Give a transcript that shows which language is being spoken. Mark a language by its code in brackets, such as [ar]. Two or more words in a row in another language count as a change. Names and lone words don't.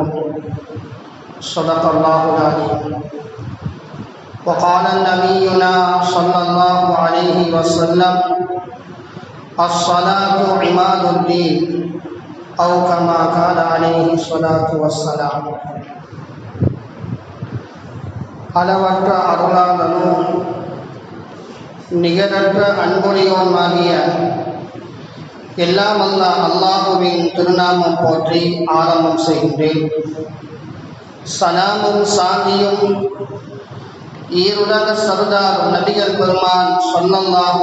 [ar] صدق الله العظيم. وقال نبينا صلى الله عليه وسلم: الصلاة عماد الدين، أو كما قال عليه الصلاة والسلام. [ta] அளவற்ற அருளாளனும் நிகரற்ற அன்புடையோனுமாகிய எல்லாம் அல்லாஹுவின் திருநாமம் போற்றி ஆரம்பம் செய்கின்றேன். சலாமும் சாந்தியும் ஈருலக சர்தார் நபிகள் பெருமான் ஸல்லல்லாஹு